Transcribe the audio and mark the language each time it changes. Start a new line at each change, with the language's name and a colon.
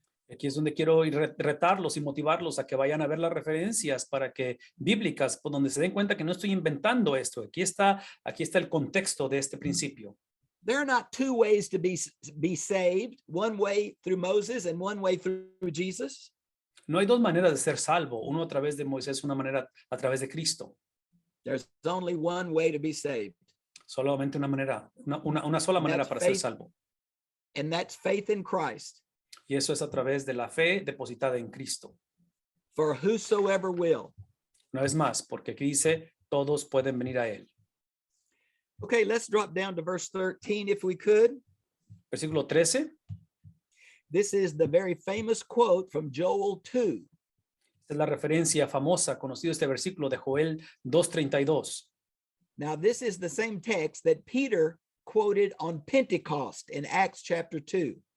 Spanish: Aquí es donde quiero retarlos y motivarlos a que vayan a ver las referencias bíblicas, por donde se den cuenta que no estoy inventando esto. Aquí está el contexto de este principio.
English: There are not 2 ways to be saved, one way through Moses and one way through Jesus.
Spanish: No hay 2 maneras de ser salvo, uno a través de Moisés, una manera a través de Cristo.
English: There's only one way to be saved.
Spanish: Solamente una manera, una sola manera para ser salvo.
English: And that's faith in Christ.
Spanish: Y eso es a través de la fe depositada en Cristo.
English: For whosoever will.
Spanish: Una vez más, porque aquí dice, todos pueden venir a él.
English: Okay, let's drop down to verse 13 if we could.
Spanish: Versículo 13.
English: This is the very famous quote from Joel 2.
Spanish: Esta es la referencia famosa, conocido este versículo de Joel 2:32.
English: Now, this is the same text that Peter quoted on Pentecost in Acts chapter 2.